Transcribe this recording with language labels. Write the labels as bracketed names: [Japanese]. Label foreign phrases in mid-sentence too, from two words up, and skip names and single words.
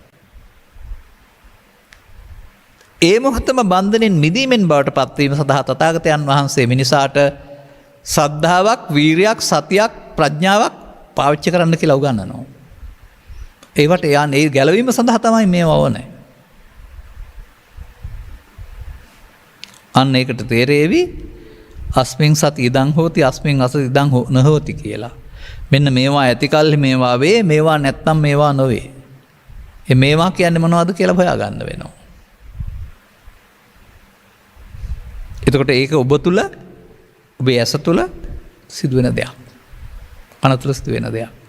[Sinhala] ඒ මොහොතම බන්ධනයෙන් මිදීමෙන් බවට පත්වීම සඳහා තථාගතයන් වහන්සේ මිනිසාට ශ්‍රද්ධාවක්, වීරියක්, සතියක්, ප්‍රඥාවක් පාවිච්චි කරන්න කියලා උගන්වනවා. ඒවට ඒ ගැලවීම සඳහා තමයි මේවා ඕනේ. අන්න ඒකට තේරෙවි [Pali] අස්මින් සති ඉදං හෝති අස්මින් අසති ඉදං නොහෝති කියලා. [Sinhala] මෙන්න මේවා ඇති කල්හි මේවා වේ, මේවා නැත්තම් මේවා නොවේ. මේවා කියන්නේ මොනවද කියලා හොයාගන්න වෙනවා. එතකොට ඒක ඔබ තුල ඔබේ ඇස තුල සිදුවෙන දෙයක්. කන තුල සිදුවෙන දෙයක්.